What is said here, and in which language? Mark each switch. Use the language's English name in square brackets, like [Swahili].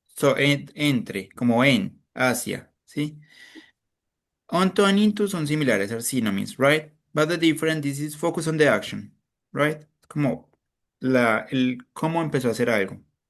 [Spanish] So, entre, como en, hacia, ¿sí? [English] Onto and into [Spanish] son similares, [English] are synonyms, right? But the difference, this is focus on the action, right? [Spanish] Como el cómo empezó a hacer algo.